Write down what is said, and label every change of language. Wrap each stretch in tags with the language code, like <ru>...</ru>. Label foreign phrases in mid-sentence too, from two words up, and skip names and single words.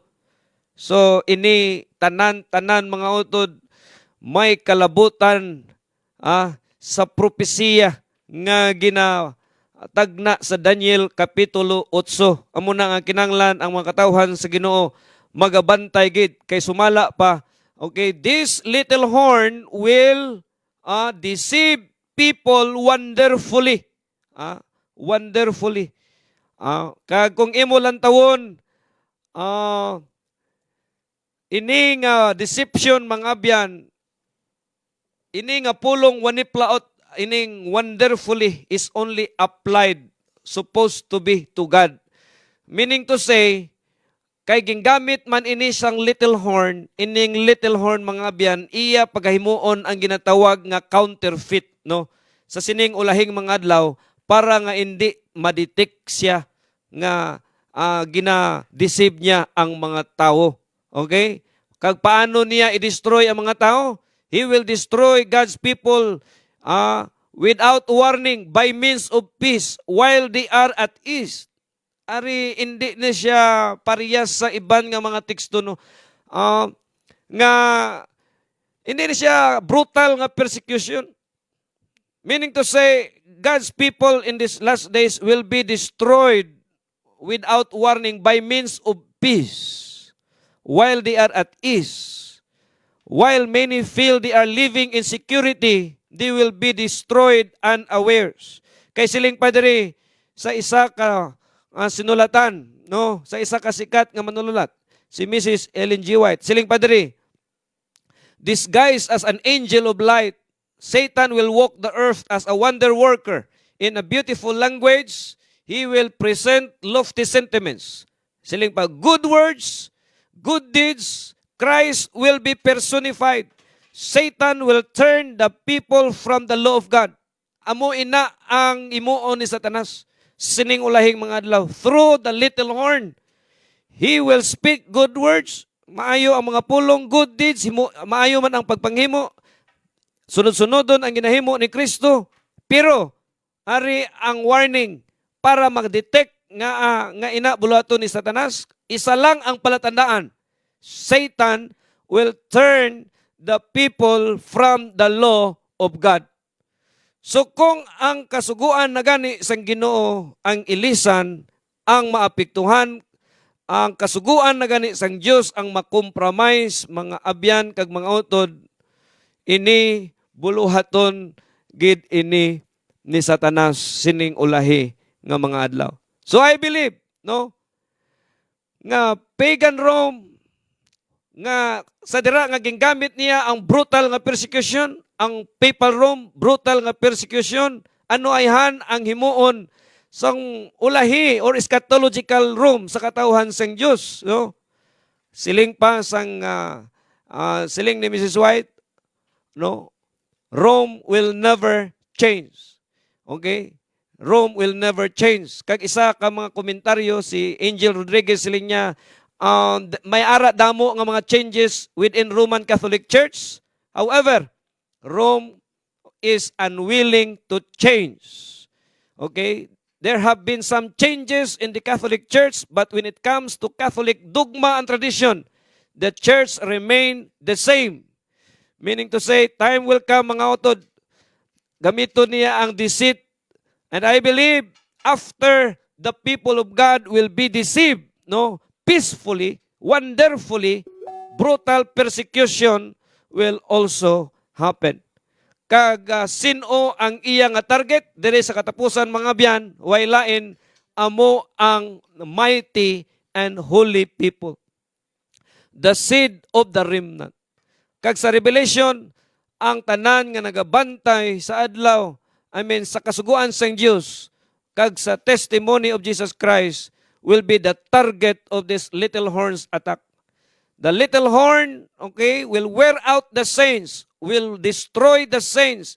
<hil>So ini tanan mga utod may kalabutan sa propesiya nga ginatagna sa Daniel Kapitulo 8. Amo na nga kinanglan ang mga katawhan sa Ginoo magabantay gid kay sumala pa.</hil> <en>Okay, this little horn will deceive people wonderfully. wonderfully.</en> <hil>Kag kung imo lang tawon, ini nga deception mga abyan, ini nga pulong waniplaot, ining</hil> <en>wonderfully is only applied, supposed to be to God. Meaning to say,</en> <hil>kay gingamit man ini sang</hil> <en>little horn,</en> <hil>ining</hil> <en>little horn</en> <hil>mga abyan, iya pagahimuon ang ginatawag nga counterfeit, no? Sa sining ulahing mga adlaw, para nga hindi madetect siya nga gina-deceive niya ang mga tao. Okay? Kag paano niya i-destroy ang mga tao?</hil> <en>He will destroy God's people without warning by means of peace while they are at ease.</en> <hil>Ari, hindi na siya parehas sa iban nga mga teksto, no? Nga, hindi na siya brutal nga persecution.</hil> <en>Meaning to say, God's people in these last days will be destroyed without warning by means of peace while they are at ease. While many feel they are living in security, they will be destroyed unawares.</en> <hil>Kay siling padre sa isa ka sinulatan, no, sa isa ka sikat nga manunulat, si Mrs. Ellen G. White. Siling padre,</hil> <en>disguised as an angel of light, Satan will walk the earth as a wonder worker. In a beautiful language, he will present lofty sentiments.</en> <hil>Siling pa,</hil> <en>good words, good deeds, Christ will be personified. Satan will turn the people from the law of God.</en> <hil>Amo ina ang imuon ni Satanas. Sining ulahing mga adlaw.</hil> <en>Through the little horn, he will speak good words.</en> <hil>Maayo ang mga pulong,</hil> <en>good deeds.</en> <hil>Maayo man ang pagpanghimo. Sunod-sunodon ang ginahimo ni Kristo. Pero, ari ang warning para mag-detect nga ina bulato ni Satanas. Isa lang ang palatandaan.</hil> <en>Satan will turn the people from the law of God.</en> <hil>So kung ang kasuguan na gani sang Ginoo ang ilisan, ang maapektuhan, ang kasuguan na gani sang Dios ang makompromise mga abyan kag mga utod, ini buluhaton gid ini ni Satanas sining ulahi nga mga adlaw.</hil> <en>So I believe,</en> <hil>no, nga pagan Rome nga sa dira nga gingamit niya ang brutal nga persecution, ang papal Rome, brutal nga persecution, ano ayhan ang himuon sang ulahi or eschatological Rome sa katawhan sang Dios, no? Siling pa sang siling ni Mrs.</hil> <en>White, no? Rome will never change. Okay? Rome will never change.</en> <hil>Kag isa ka mga komentaryo si Angel Rodriguez siling niya, may ara damo nga mga</hil> <en>changes within Roman Catholic Church. However, Rome is unwilling to change. Okay? There have been some changes in the Catholic Church, but when it comes to Catholic dogma and tradition, the Church remain the same. Meaning to say, time will come</en> <hil>mga utod, gamito niya ang</hil> <en>deceit. And I believe after the people of God will be deceived, no, peacefully, wonderfully, brutal persecution will also happen.</en> <hil>Kag sino ang iya nga target diri sa katapusan mga biyan, way lain amo ang</hil> <en>mighty and holy people, the seed of the remnant.</en> <hil>Kag sa Revelation, ang tanan nga nagabantay sa adlaw, sa kasuguan sang Dios, kag sa</hil> <en>testimony of Jesus Christ, will be the target of this little horn's attack. The little horn, okay, will wear out the saints, will destroy the saints.</en>